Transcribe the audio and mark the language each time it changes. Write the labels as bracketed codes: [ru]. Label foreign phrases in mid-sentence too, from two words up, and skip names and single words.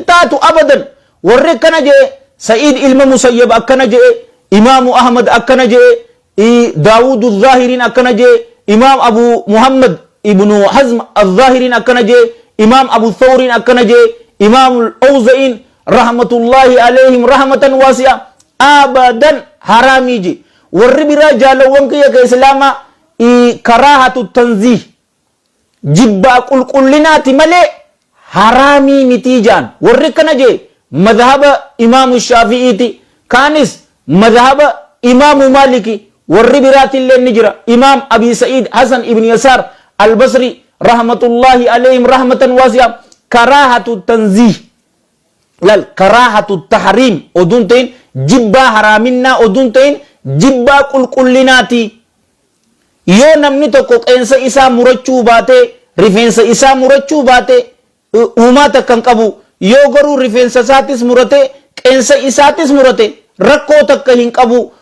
[om] taatu abadan warri akkana jee Sa'id ilma Musayyab akkana jee Imaamu Ahmad akkana jee Daawud az-Zaahiriin akkana jee Imaam Abu Muhammad ibnu Hazm az-Zaahiriin akkana jee Imaam Abu Thawriin akkana jee Imaam al-Awza'iin [ar] رحمة الله عليهم رحمة واسعة [om] abadan haraamii jee warri biraa jaalawwan kiyya ka islaamaa [ar] كراهة تنزيه [om] jibbaa qulqullinaati malee haraamii mitii jaan warri kana jee madhaba imaamu shaafi'iiti kaanis madhaba imaamu maaliki warri biraatillee ni jira imaam abi sa'id hasan ibn yasaar albasri [ar] رحمة الله عليهم رحمة واسعة كراهة تنزيه [om] lal [ar] كراهة تحريم [om] oduun ta'in jibbaa haraaminaa oduun ta'in jibbaa qulqullinaati yoo namni tokko qeensa isaa murachuu baate rifeensa isaa murachuu baate uumaa takkan qabu yoo garuu rifeensa isaatis murate qeensa isaatis murate rakkoo takka hin qabu